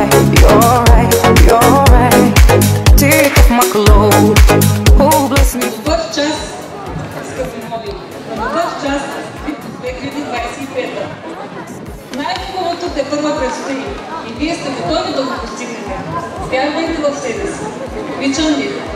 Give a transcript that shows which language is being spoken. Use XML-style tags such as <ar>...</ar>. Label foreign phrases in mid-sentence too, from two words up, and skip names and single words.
<en>You're right, take off my clothes, oh bless me.</en> <bg>Добър час, скъпи нови! Добър час, 2025. Най-хубавото те първа предстои и вие сте готови да го постигнете. Вярвайте в себе си. Обичам ви!</bg>